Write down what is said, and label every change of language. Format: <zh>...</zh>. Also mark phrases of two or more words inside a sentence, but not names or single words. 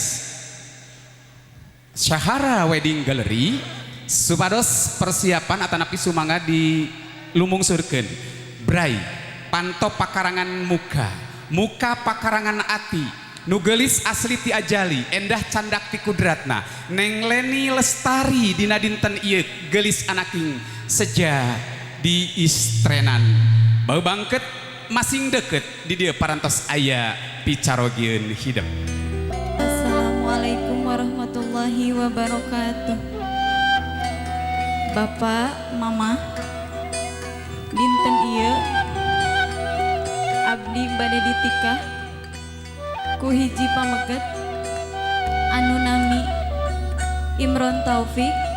<su>Sahara Wedding Gallery supados persiapan atanapi sumangga di lumungsurkeun bray panto pakarangan muka pakarangan ati nu geulis asli ti ajali endah candak ti kudratna Neng Leni Lestari dina dinten ieu geulis anaking seja di istrenan bau bangket masing deket di dieu parantos aya picarogieun hidup.</su> <ar>السلام عليكم ورحمة الله وبركاته.</ar> <su>Bapak, Mama, dinten ieu abdi bade ditikah ku hiji pameget anu nami Imron Taufik.</su>